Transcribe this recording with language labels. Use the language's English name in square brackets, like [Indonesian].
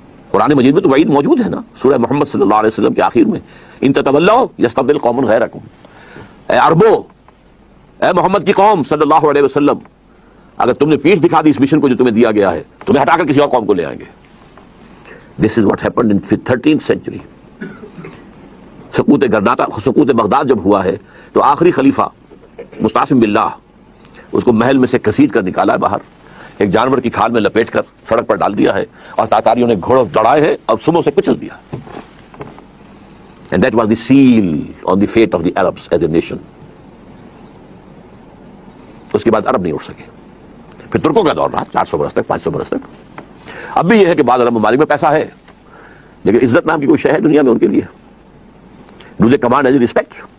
[Urdu] قرآن مجید میں تو وعید موجود ہے نا، سورہ محمد صلی اللہ علیہ وسلم کے آخر میں، [Arabic] ان تتولوا یستبدل قوم غیرکم. [Urdu] اے عربو، اے محمد کی قوم صلی اللہ علیہ وسلم، اگر تم نے پیٹھ دکھا دی اس مشن کو جو تمہیں دیا گیا ہے، تمہیں ہٹا کر کسی اور قوم کو لے آئیں گے. [English] This is what happened in 13th century. [Urdu] سقوط گرناطہ، سقوط Baghdad جب ہوا ہے تو آخری خلیفہ مستعصم باللہ اس کو محل میں سے کسیٹ کر نکالا ہے باہر، ایک جانور کی کھال میں لپیٹ کر سڑک پر ڈال دیا ہے، اور تاتاریوں نے گھوڑوں دڑائے ہیں اور صبح سے کچل دیا. [English] And that was the seal on the fate of the Arabs as a nation. [Urdu] اس کے بعد عرب نہیں اٹھ سکے. پھر ترکوں کا دور رہا 400 برس تک، 500 برس تک. اب بھی یہ ہے کہ بعض عرب ممالک میں پیسہ ہے، لیکن عزت نام کی کوئی شے ہے دنیا میں ان کے لیے. [English] Do they command any respect?